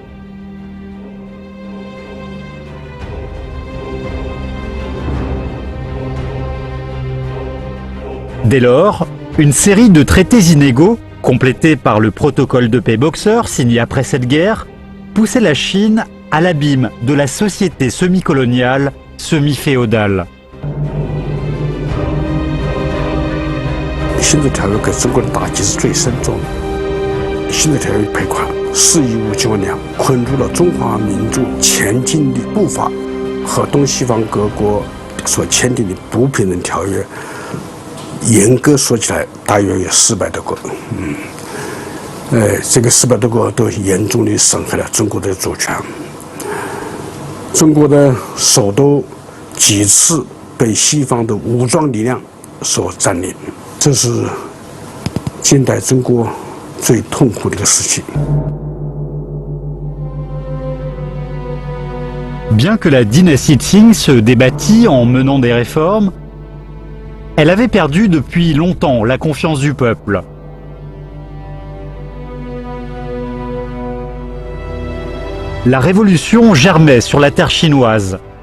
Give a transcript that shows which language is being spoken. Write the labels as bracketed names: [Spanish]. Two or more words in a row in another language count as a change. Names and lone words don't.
[French] Dès lors, une série de traités inégaux, complétés par le protocole de paix Boxer signé après cette guerre, poussait la Chine à l'abîme de la société semi-coloniale, semi-féodale. [Chinese] 新的条约给中国的打击是最深重的。新的条约赔款4亿5千万两，捆住了中华民族前进的步伐，和东西方各国所签订的不平等条约，严格说起来，大约有400多个。这个400多个都严重地损害了中国的主权。中国的首都几次被西方的武装力量所占领。这是近代中国最痛苦的一个时期。 [French] Bien que la dynastie Qing se débattît en menant des réformes, elle avait perdu depuis longtemps la confiance du peuple. La révolution germait sur la terre chinoise.